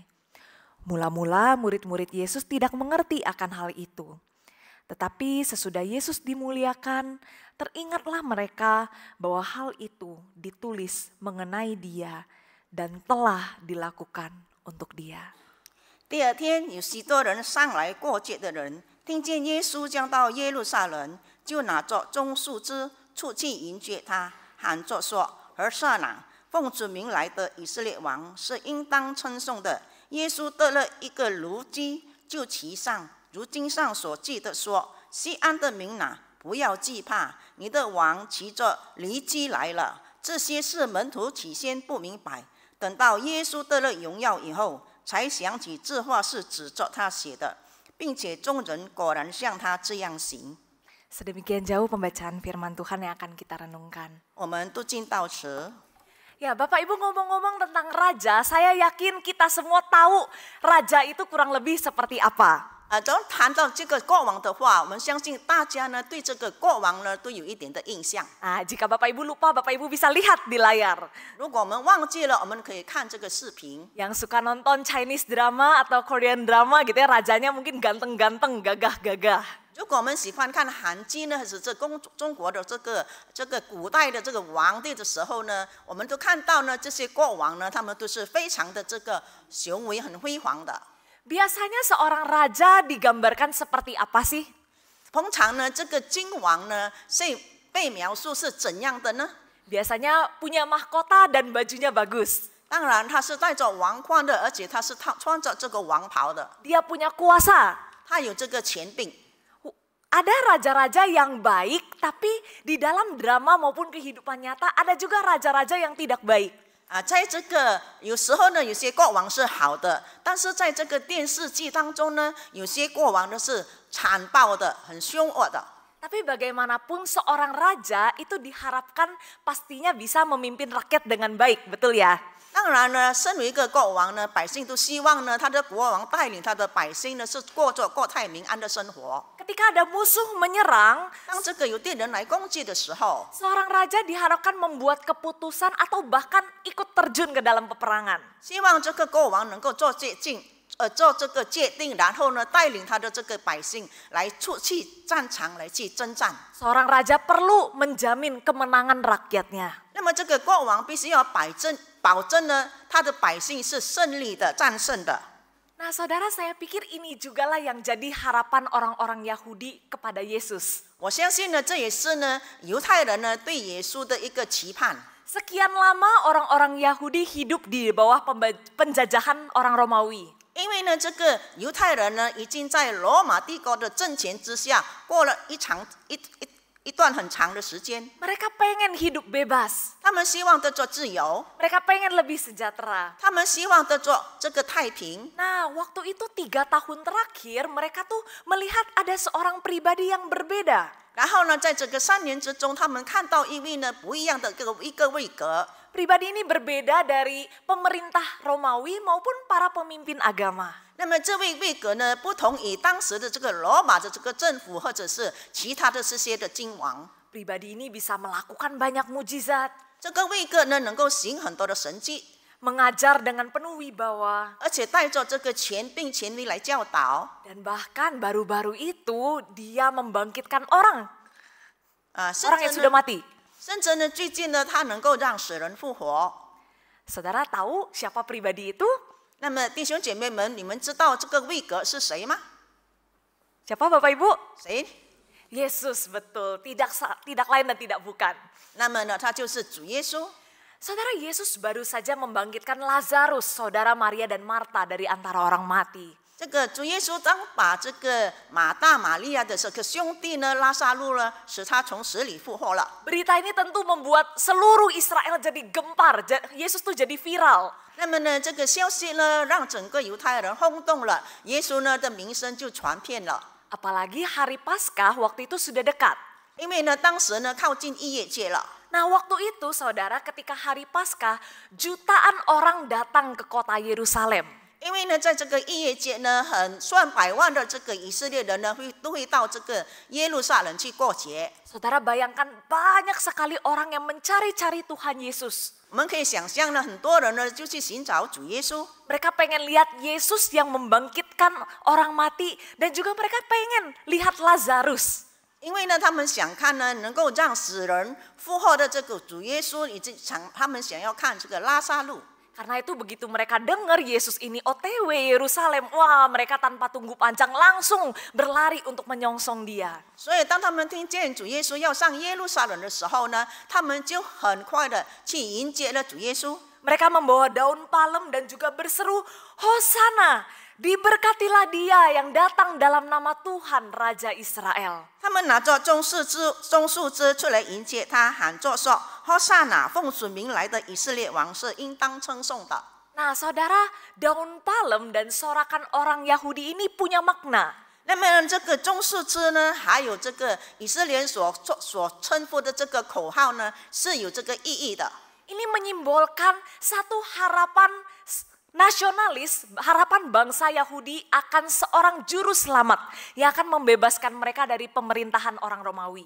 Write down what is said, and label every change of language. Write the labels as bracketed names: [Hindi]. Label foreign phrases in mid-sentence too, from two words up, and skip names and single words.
[Indonesian] Mula-mula murid-murid Yesus tidak mengerti akan hal itu. Tetapi sesudah Yesus dimuliakan, teringatlah mereka bahwa hal itu ditulis mengenai dia dan telah dilakukan untuk dia. [Chinese] 第二天，有许多人上来过节的人，听见耶稣将到耶路撒冷，就拿着棕树枝出去迎接他，喊着说：“何塞那，奉主名来的以色列王是应当称颂的。” 耶稣得了一个炉鸡，就骑上，如经上所记的说：“西安的民哪，不要惧怕，你的王骑着驴鸡来了。” 这些是门徒起先不明白，等到耶稣得了荣耀以后，才想起这话是指着他写的，并且众人果然像他这样行。 [Indonesian] Sedemikian jauh pembacaan firman Tuhan yang akan kita renungkan. [Chinese] 我们读经到此。 [Indonesian] Ya, Bapak Ibu ngomong-ngomong tentang raja, saya yakin kita semua tahu raja itu kurang lebih seperti apa. [Chinese] 当谈到这个国王的话，我们相信大家呢对这个国王呢都有一点的印象。 [Indonesian] Jika Bapak Ibu lupa, Bapak Ibu bisa lihat di layar. [Chinese] 如果我们忘记了，我们可以看这个视频。 [Indonesian] Yang suka nonton [English] Chinese drama [Indonesian] atau [English] Korean drama [Indonesian] gitu ya, rajanya mungkin ganteng-ganteng, gagah-gagah. [Chinese] 如果我们喜欢看韩剧呢，还是中国的这个古代的这个皇帝的时候呢，我们都看到呢，这些国王呢，他们都是非常的这个雄伟、很辉煌的。 [Indonesian] Biasanya seorang raja digambarkan seperti apa sih? [Chinese] 通常呢，这个君王呢，是被描述是怎样的呢？ [Indonesian] Biasanya punya mahkota dan bajunya bagus. [Chinese] 当然，他是戴着王冠的，而且他是穿着这个王袍的， [Indonesian] Dia punya kuasa. [Chinese] 他有这个权柄。 [Indonesian] Ada raja-raja yang baik, tapi di dalam drama maupun kehidupan nyata ada juga raja-raja yang tidak baik. [Chinese] 在这个有时候呢，有些国王是好的，但是在这个电视剧当中呢，有些国王呢是残暴的，很凶恶的。 [Indonesian] Tapi bagaimanapun seorang raja itu diharapkan pastinya bisa memimpin rakyat dengan baik, betul ya? [Chinese] 当然呢，身为一个国王呢，百姓都希望呢，他的国王带领他的百姓呢，是过着国泰民安的生活。 [Indonesian] Ketika ada musuh menyerang, [Chinese] 当这个有敌人来攻击的时候， [Indonesian] seorang raja diharapkan membuat keputusan atau bahkan ikut terjun ke dalam peperangan. [Chinese] 希望这个国王能够做这个决定，然后呢，带领他的这个百姓来出去战场来去征战。 [Indonesian] Seorang raja perlu menjamin kemenangan rakyatnya. [Chinese] 那么这个国王必须要保证呢，他的百姓是胜利的、战胜的。 [Indonesian] Nah saudara, saya pikir ini jugalah yang jadi harapan orang-orang Yahudi kepada Yesus. [Chinese] 我相信呢，这也是呢犹太人呢对耶稣的一个期盼。 [Indonesian] Sekian lama orang-orang Yahudi hidup di bawah penjajahan orang Romawi. [Chinese] 因为呢，这个犹太人呢已经在罗马帝国的政权之下过了一段很长的时间。 [Indonesian] Mereka pengen hidup bebas. [Chinese] 他们希望得着自由， [Indonesian] Mereka pengen lebih sejahtera. [Chinese] 他们希望得着这个太平。 [Indonesian] Nah, waktu itu 3 tahun terakhir mereka tuh melihat ada seorang pribadi yang berbeda. [Chinese] 然后呢，在这个3年之中，他们看到一位呢不一样的一个位格。 [Indonesian] Pribadi ini berbeda dari pemerintah Romawi maupun para pemimpin agama. [Chinese] 那么这位位格呢，不同于当时的这个罗马的这个政府，或者是其他的这些的君王。 [Indonesian] Pribadi ini bisa melakukan banyak mujizat, [Chinese] 这个位格呢，能够行很多的神迹， [Indonesian] mengajar dengan penuh wibawa, [Chinese] 而且带着这个权柄、权力来教导。 [Indonesian] dan bahkan baru-baru itu dia membangkitkan orang [Chinese] 甚 [Indonesian] yang [Chinese] 至 [Indonesian] sudah 呢， mati. [Chinese] 甚至呢，最近呢，他能够让死人复活。 [Indonesian] Saudara tahu siapa pribadi itu? [Chinese] 那么弟兄姐妹们，你们知道这个位格是谁吗？ [Indonesian] Siapa Bapak Ibu? [Chinese] 谁？ [Indonesian] Yesus, betul. Tidak lain dan tidak bukan. [Chinese] 那么呢，他就是主耶稣。 [Indonesian] Saudara, Yesus baru saja membangkitkan Lazarus, saudara Maria dan Marta dari antara orang mati. [Chinese] 这个主耶稣当把这个马大、玛利亚的这个兄弟呢，拉撒路呢，使他从死里复活了。 [Indonesian] Berita ini tentu membuat seluruh Israel jadi gempar. Yesus tuh jadi viral. [Chinese] 那么呢，这个消息呢，让整个犹太人轰动了，耶稣呢的名声就传遍了。 [Indonesian] Apalagi hari Paskah waktu itu sudah dekat. [Chinese] 因为呢，当时呢靠近逾越节了。 [Indonesian] Nah waktu itu saudara, ketika hari Paskah, jutaan orang datang ke kota Yerusalem. [Chinese] 因为呢，在这个逾越节呢，上百万的这个以色列人呢，都会到这个耶路撒冷去过节。 [Indonesian] Saudara bayangkan banyak sekali orang yang mencari-cari Tuhan Yesus. [Chinese] 我们可以想象呢，很多人呢就去寻找主耶稣。 [Indonesian] Mereka pengen lihat Yesus yang membangkitkan orang mati, dan juga mereka pengen lihat Lazarus. [Chinese] 因为呢，他们想看呢，能够让死人复活的这个主耶稣，以及他们想要看这个拉撒路。 [Indonesian] Karena itu begitu mereka dengar Yesus ini OTW Yerusalem, wah mereka tanpa tunggu panjang langsung berlari untuk menyongsong dia. [Chinese] 所以当他们听见主耶稣要上耶路撒冷的时候呢，他们就很快的去迎接了主耶稣。 [Indonesian] Mereka membawa daun palem dan juga berseru, Hosana, diberkatilah dia yang datang dalam nama Tuhan Raja Israel. [Chinese] 他们拿着棕树枝出来迎接他，喊着说：“何塞那，奉主名来的以色列王是应当称颂的。” [Indonesian] Nah saudara, daun palem dan sorakan orang Yahudi ini punya makna. [Chinese] 那么这个棕树枝呢，还有这个以色列所称呼的这个口号呢，是有这个意义的。 [Indonesian] Ini menyimbolkan satu harapan nasionalis, harapan bangsa Yahudi akan seorang juru selamat yang akan membebaskan mereka dari pemerintahan orang Romawi.